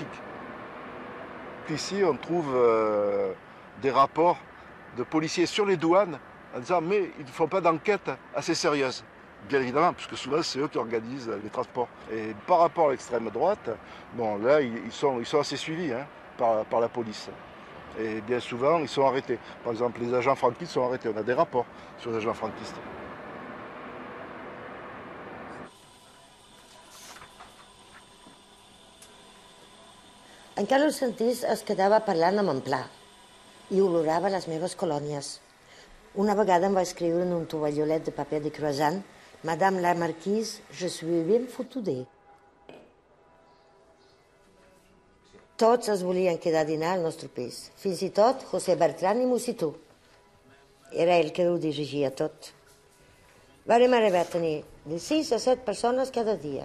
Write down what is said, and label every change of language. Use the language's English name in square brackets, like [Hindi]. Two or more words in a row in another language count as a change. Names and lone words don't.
[French] Ici, on trouve des rapports de policiers sur les douanes en disant « mais ils ne font pas d'enquête assez sérieuse ». bien évidemment, puisque souvent c'est eux qui organisent les transports. Et par rapport à l'extrême droite, bon là ils sont assez suivis par la police. Et bien souvent ils sont arrêtés. Par exemple les agents franquistes sont arrêtés, on a des rapports sur les agents franquistes. [Catalan] En Carlos Santís es quedava parlant amb en Pla i olorava les meves colònies. Una vegada em va escriure en un tovallolet de paper de croissant: [French] Madame la marquise, je suis bien foutudé. [Catalan] Tots es volien quedar a dinar al nostre pis, fins i tot José Bertran i Musitú. Era ell que ho dirigia tot. Vàrem arribar a tenir de 6 a 7 persones cada dia.